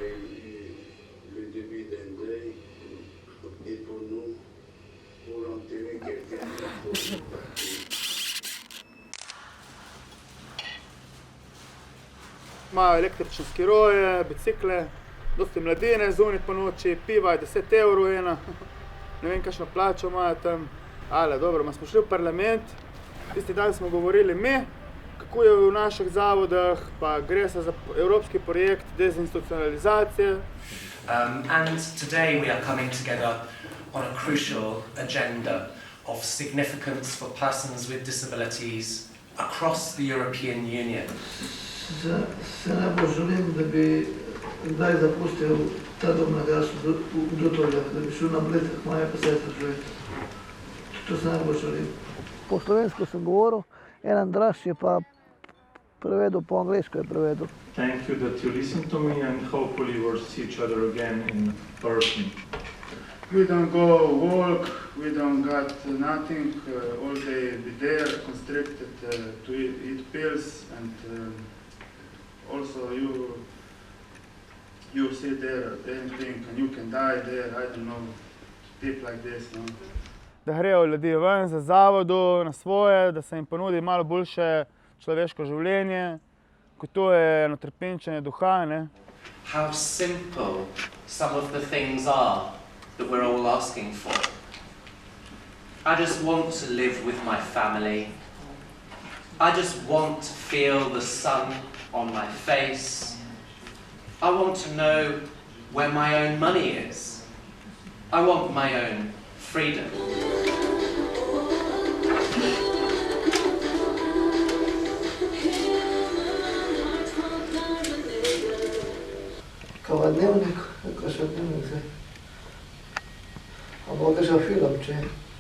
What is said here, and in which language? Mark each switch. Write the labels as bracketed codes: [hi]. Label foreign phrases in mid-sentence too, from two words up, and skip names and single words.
[sl] Imajo električne skiroje, bicikle, dosti mladine zunaj po noči, piva je 10 evrov ena, ne vem kakšno plačo imajo tam. Ale, dobro, smo šli v parlament, tisti dan smo govorili mi, kako je v naših zavodah, pa gre se za evropski projekt dezinstitucionalizacije. [en] And today we are coming together on a crucial agenda of significance for persons with disabilities across the European Union. [sl] Se najbolj želim, da bi kdaj zapustil ta dom na Krasno v Dutovljah, da bi šel na Bled, moja pa sestra živeti. To se najbolj želim. Po slovensko sem govoril, en Andraž je pa prevedel, po angleško je prevedel. [en] Thank you that you listened to me and hopefully we'll see each other again in person. We don't go walk, we don't got nothing, all day be there, constricted to eat pills and also you sit there anything and you can die there, I don't know, tip like this, no. [sl] Da grejo ljudi ven za zavodu, na svoje, da se jim ponudi malo boljše človeško življenje, ko to je eno trpinčenje duha, ne. [en] How simple some of the things are that we're all asking for. I just want to live with my family. I just want to feel the sun on my face. I want to know where my own money is. I want my own freedom. [sl] Kao dnevnik, kakšen dnevnik zdaj. A bo kakšen film, če je.